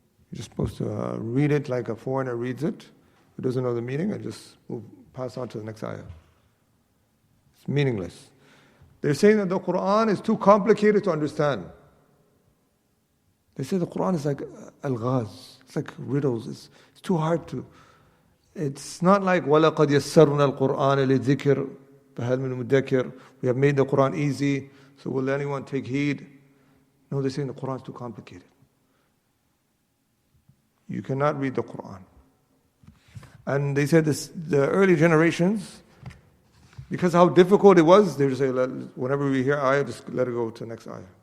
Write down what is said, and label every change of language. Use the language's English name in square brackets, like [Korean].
[English] You're just supposed to read it like a foreigner reads it, who doesn't know the meaning, and just pass on to the next ayah. It's meaningless. They're saying that the Quran is too complicated to understand. They say the Quran is like al-ghaz. It's like riddles. It's too hard to. It's not like [Arabic] وَلَقَدْ يَسَّرْنَا الْقُرْآنَ لِلذِّكْرِ فَهَلْ مِن مُدَّكِرٍ. [English] We have made the Quran easy, so will anyone take heed? No, they're saying the Quran is too complicated. You cannot read the Quran. And they said this, the early generations, because how difficult it was, they would say, whenever we hear ayah, just let it go to the next ayah.